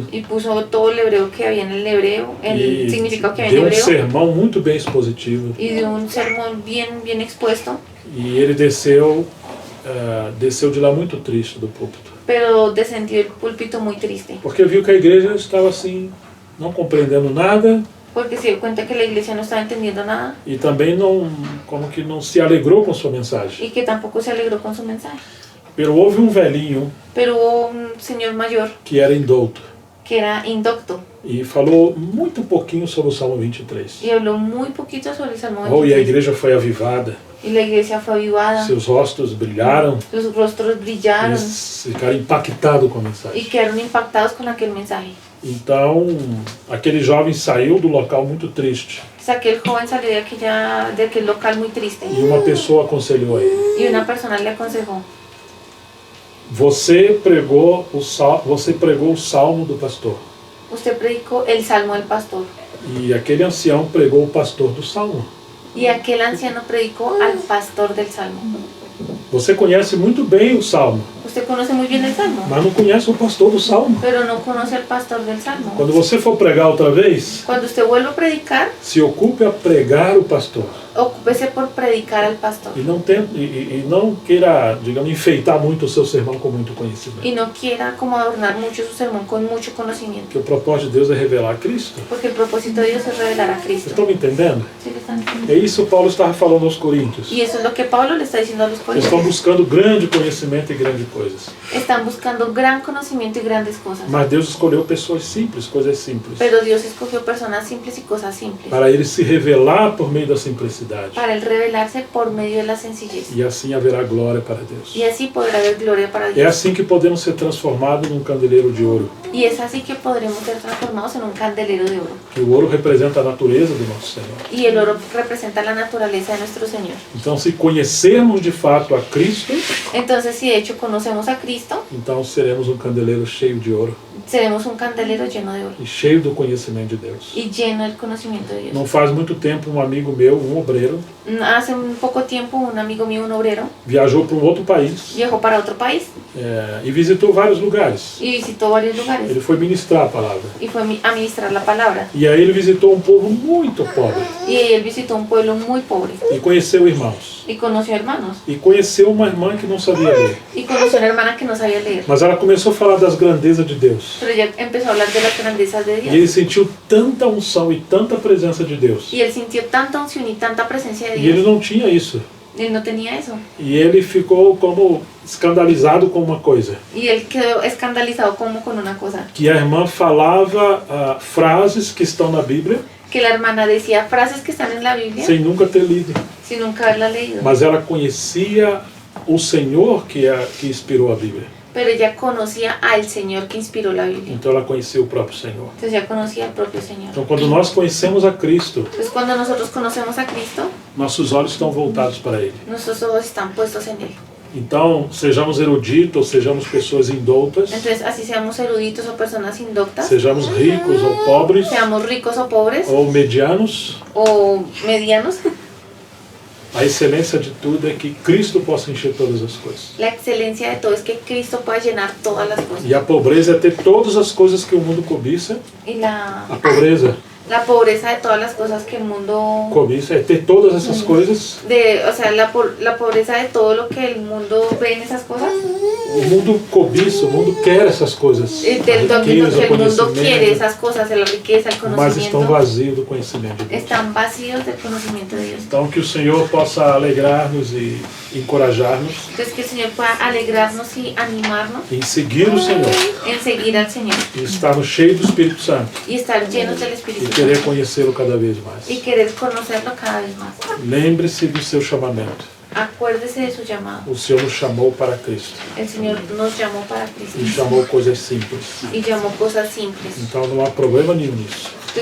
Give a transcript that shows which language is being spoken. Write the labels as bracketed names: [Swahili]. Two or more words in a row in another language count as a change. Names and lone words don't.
[Spanish] Y puso todo el hebreo que había en el hebreo, el [Portuguese] E [Spanish] significado que había en [Portuguese] deu um [Spanish] hebreo. [Portuguese] sermão muito bem expositivo. [Spanish] Y dio un sermón bien expuesto, [Portuguese] E ele desceu de lá muito triste do púlpito. [Spanish] pero descendió el púlpito muy triste, [Portuguese] Porque viu que a igreja estava assim, não compreendendo nada [Spanish] porque se dio cuenta que la iglesia no estaba entendiendo nada [Portuguese] e também não, como que não se alegrou com sua mensagem. [Spanish] y que tampoco se alegró con su mensaje. [Portuguese] Pero houve um velhinho [Spanish] Pero hubo un señor mayor [Portuguese] que era indouto [Spanish] que era indocto [Portuguese] e falou muito pouquinho sobre o Salmo 23. [Spanish] y habló muy poquito sobre el Salmo [Portuguese] Oh, e a [Spanish] 23. [Portuguese] igreja foi avivada, [Spanish] Y la iglesia fue avivada, [Portuguese] seus rostos brilharam, [Spanish] sus rostros brillaron [Portuguese] eles ficaram impactados com a [Spanish] y [Portuguese] mensagem. [Spanish] quedaron impactados con aquel mensaje. [Portuguese] Então, aquele jovem saiu do local muito triste [Spanish] O sea, aquel joven salió de aquel local muy triste [Portuguese] e uma pessoa aconselhou a ele. [Spanish] y una persona le aconsejó: [Portuguese] Você pregou o salmo do pastor. [Spanish] usted predicó el Salmo del pastor. [Portuguese] E aquele ancião pregou o pastor do salmo. [Spanish] Y aquel anciano predicó al pastor del Salmo. [Portuguese] Você conhece muito bem o salmo, [Spanish] Usted conoce muy bien el Salmo, [Portuguese] mas não conhece o pastor do salmo. [Spanish] pero no conoce al pastor del Salmo. [Portuguese] Quando você for pregar outra vez, [Spanish] Cuando usted vuelva a predicar, [Portuguese] se ocupe a pregar o pastor. [Spanish] ocúpese por predicar al pastor. [Portuguese] E não queira, digamos, enfeitar muito o seu sermão com muito conhecimento. [Spanish] Y no quiera como adornar mucho su sermón con mucho conocimiento. [Portuguese] Porque o propósito de Deus é revelar Cristo. [Spanish] Porque el propósito de Dios es revelar a [Portuguese] Vocês [Spanish] Cristo. [Portuguese] estão me entendendo? [Spanish] ¿Sí le están entendiendo? [Portuguese] É isso que Paulo estava falando aos Coríntios. [Spanish] Y eso es lo que Pablo le está diciendo a los [Portuguese] Eles estão [Spanish] corintios. [Portuguese] buscando grande conhecimento e grandes coisas. [Spanish] Están buscando gran conocimiento y grandes cosas. [Portuguese] Mas Deus escolheu pessoas simples, coisas simples, [Spanish] Pero Dios escogió personas simples y cosas simples. [Portuguese] para ele se revelar por meio da simplicidade. [Spanish] Para él revelarse por medio de la sencillez. [Portuguese] E assim haverá glória para Deus. [Spanish] Y así podrá haber gloria para [Portuguese] É [Spanish] Dios. [Portuguese] assim que podemos ser transformados num candeeiro de ouro. [Spanish] Y es así que podremos ser transformados en un candelero de oro. [Portuguese] Que o ouro representa a natureza do nosso Senhor. [Spanish] Y el oro representa la naturaleza de nuestro Señor. [Portuguese] Então, se conhecermos de fato a Cristo, [Spanish] Entonces, si de hecho conocemos a Cristo, [Portuguese] então seremos um candeleiro cheio de ouro [Spanish] seremos un candelero lleno de oro [Portuguese] e cheio do conhecimento de Deus. [Spanish] y lleno del conocimiento de Dios. [Portuguese] Não faz muito tempo, um amigo meu, um obreiro, [Spanish] Hace un poco tiempo, un amigo mío, un obrero, [Portuguese] viajou para um outro país [Spanish] viajó para otro país [Portuguese] e visitou vários lugares. [Spanish] y visitó varios lugares [Portuguese] Ele foi ministrar a palavra. [Spanish] y fue a ministrar la palabra. [Portuguese] E aí ele visitou um povo muito pobre [Spanish] Y él visitó un pueblo muy pobre [Portuguese] e conheceu irmãos. [Spanish] y conoció hermanos [Portuguese] E conheceu uma irmã que não sabia ler. [Spanish] y conoció una hermana que no sabía leer. [Portuguese] Mas ela começou a falar das grandezas de Deus. [Spanish] Pero ella empezó a hablar de las grandezas de [Portuguese] E [Spanish] Dios. [Portuguese] ele sentiu tanta unção e tanta presença de Deus. [Spanish] Y él sintió tanta unción y tanta presencia de [Portuguese] E ele [Spanish] Dios. [Portuguese] não tinha isso. [Spanish] Él no tenía eso. [Portuguese] E ele ficou como escandalizado com uma coisa. [Spanish] Y él quedó escandalizado como con una cosa. [Portuguese] Que a irmã falava frases que estão na Bíblia [Spanish] Que la hermana decía frases que están en la Biblia [Portuguese] sem nunca ter lido. [Spanish] sin nunca haberla leído. [Portuguese] Mas ela conhecia o Senhor que inspirou a Bíblia. [Spanish] Pero ella conocía al Señor que inspiró la Biblia. [Portuguese] Então ela conhecia o próprio Senhor. [Spanish] Entonces ella conocía al propio Señor. [Portuguese] Então quando nós conhecemos a Cristo, [Spanish] Entonces cuando nosotros conocemos a Cristo, [Portuguese] nossos olhos estão voltados para Ele. [Spanish] nuestros ojos están puestos en Él. [Portuguese] Então, sejamos eruditos ou sejamos pessoas indoutas, [Spanish] Entonces así seamos eruditos o personas indoctas, [Portuguese] sejamos ricos ou pobres, [Spanish] seamos ricos o pobres [Portuguese] ou medianos, [Spanish] o medianos, [Portuguese] a excelência de tudo é que Cristo possa encher todas as coisas. [Spanish] la excelencia de todo es que Cristo pueda llenar todas las cosas. [Portuguese] E a pobreza é ter todas as coisas que o mundo cobiça. [Spanish] Y la [Portuguese] A pobreza [Spanish] pobreza de todas las cosas que el mundo... [Portuguese] cobiça é ter todas essas coisas. [Spanish] O sea, la pobreza de todo lo que el mundo ve en esas cosas. [Portuguese] O mundo cobiça, o mundo quer essas coisas. [Spanish] Del [Portuguese] A [Spanish] dominio [Portuguese] riqueza, [Spanish] que [Portuguese] o [Spanish] el mundo quiere, [Portuguese] conhecimento, [Spanish] esas cosas, la riqueza, el [Portuguese] mas estão [Spanish] conocimiento, [Portuguese] vazios do conhecimento de Deus. [Spanish] están vacíos del conocimiento de Dios. [Portuguese] Então que o Senhor possa alegrar-nos e encorajar-nos [Spanish] Entonces que el Señor pueda alegrarnos y animarnos [Portuguese] em seguir o Senhor [Spanish] en seguir al Señor [Portuguese] e estarmos cheios do Espírito Santo [Spanish] y estar llenos del [Portuguese] e [Spanish] Espíritu [Portuguese] querer [Spanish] Santo [Portuguese] conhecê-lo cada vez mais. [Spanish] y querer conocerlo cada vez más. [Portuguese] Lembre-se do seu chamamento. [Spanish] Acuérdese de su llamado. [Portuguese] O Senhor nos chamou para Cristo [Spanish] El Señor nos llamó para Cristo [Portuguese] e chamou coisas simples. [Spanish] y llamó cosas simples. [Portuguese] Então não há problema nenhum nisso.